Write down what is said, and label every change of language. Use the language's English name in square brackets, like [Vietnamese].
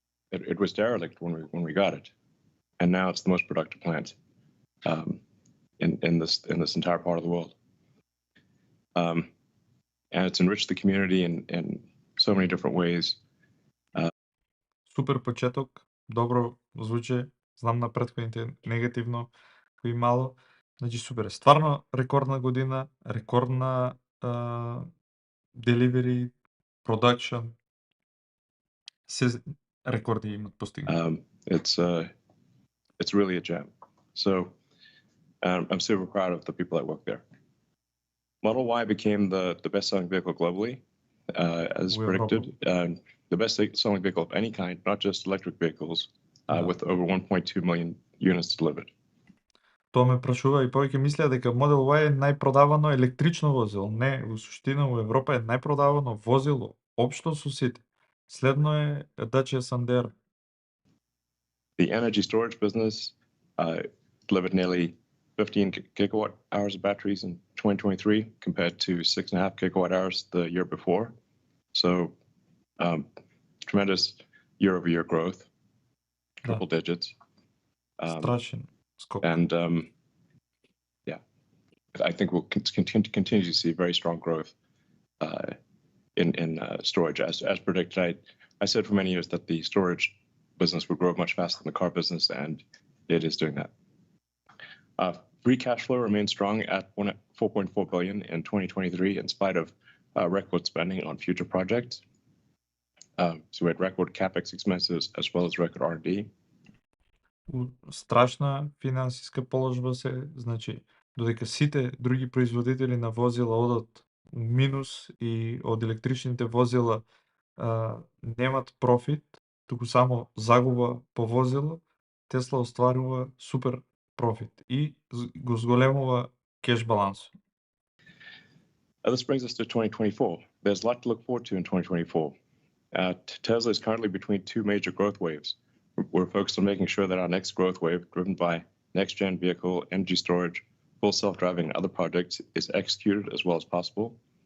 [English] It was derelict when we got it, and now it's the most productive plant in this entire part of the world. And it's enriched the community in so many different ways. [Macedonian] Супер почеток, добро звучи. Знам на претходните негативно кои мало. Значи супер. Стварно рекордна година, рекордна delivery, production. Се рекорди имат постигнати. [English] It's really a gem. So I'm super proud of the people that work there. Model Y became the best-selling vehicle globally, as We are predicted. The best selling vehicle of any kind, not just electric vehicles, with over 1.2 million units delivered. [Macedonian] Тоа ме прашува и повеќе мислеа дека Model Y е најпродавано електрично возило. Не, во суштина во Европа е најпродавано возило, општо со сите. Следно е Dacia Sandero. [English] The energy storage business delivered nearly 15 gigawatt hours of batteries in 2023 compared to 6.5 gigawatt hours the year before. So tremendous year-over-year growth, triple digits. [Macedonian] Страшен скок. [English] And yeah, I think we'll continue to see very strong growth in storage. As predicted, I said for many years that the storage business would grow much faster than the car business, and it is doing that. Free cash flow remains strong at 4.4 billion in 2023, in spite of record spending on future projects. So we had record capex expenses as well as record R&D. [Macedonian] Страшна финансиска положба се, значи, додека сите други производители на возила одат у минус и од електричните возила немат профит, туку само загуба по возила, Тесла остварува супер профит и го зголемува кеш баланс. [English] This brings us to 2024. There's a lot to look forward to in 2024. Tesla is currently between two major growth waves. We're focused on making sure that our next growth wave, driven by next-gen vehicle, energy storage, full self-driving, and other projects, is executed as well as possible.